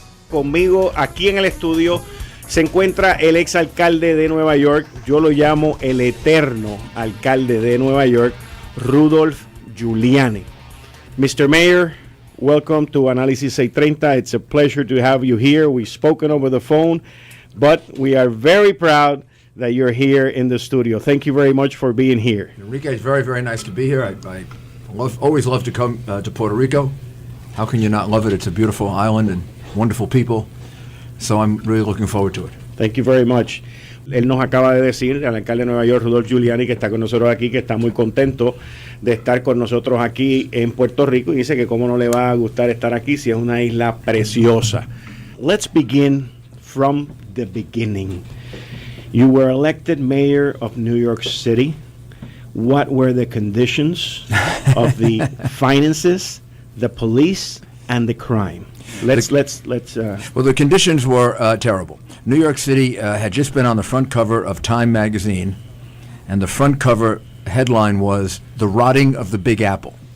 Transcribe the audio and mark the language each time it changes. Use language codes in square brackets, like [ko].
[es] conmigo aquí en el estudio se encuentra el exalcalde de Nueva York, yo lo llamo el eterno alcalde de Nueva York, Rudolph Giuliani. [en] Mr. Mayor, welcome to Análisis 630. It's a pleasure to have you here. We've spoken over the phone, but we are very proud that you're here in the studio. Thank you very much for being here. Enrique, it's very, very nice to be here. I always love to come to Puerto Rico. How can you not love it? It's a beautiful island and wonderful people. So I'm really looking forward to it. Thank you very much. [es] Él nos acaba de decir, el alcalde de Nueva York, Rudolph Giuliani, que está con nosotros aquí, que está muy contento de estar con nosotros aquí en Puerto Rico, y dice que cómo no le va a gustar estar aquí si es una isla preciosa. [en] Let's begin from the beginning. You were elected mayor of New York City. What were the conditions of the finances, the police, and the crime? Well, the conditions were terrible. New York City had just been on the front cover of Time magazine, and the front cover headline was "The Rotting of the Big Apple."